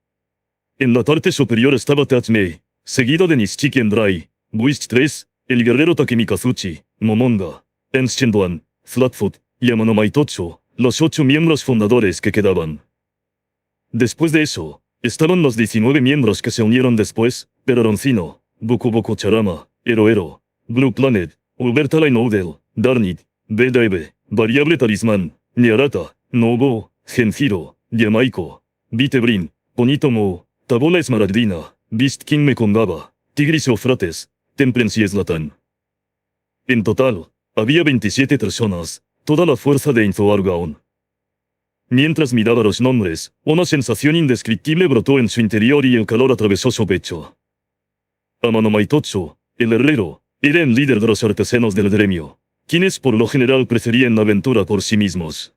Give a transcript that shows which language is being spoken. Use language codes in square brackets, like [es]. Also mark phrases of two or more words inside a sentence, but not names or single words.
[es] En la parte superior estaba Tatsumei, seguido de Nishiki Endrai, Buist 3, el guerrero Takemikazuchi, Momonga, Ernst Shenduan, Flatfoot, y Amano Maitotsu, los 8 miembros fundadores que quedaban. Después de eso, estaban los 19 miembros que se unieron después, Peroncino, Boku Boku Charama, Ero, Blue Planet, Ubertaline Odell, Darnid, BDB, Variable Talismán, Niarata, Nobo, Genfiro, Yamaiko, Bitebrin, Ponitomo, Tabola Esmaragdina, Beast King Mekongaba, Tigris Eufrates, Temperance y Zlatan. En total, había 27 personas, toda la fuerza de Inzoalgaon. Mientras miraba los nombres, una sensación indescriptible brotó en su interior y el calor atravesó su pecho. Amano Maitotsu, el herrero, era el líder de los artesanos del gremio, quienes por lo general preferían la aventura por sí mismos.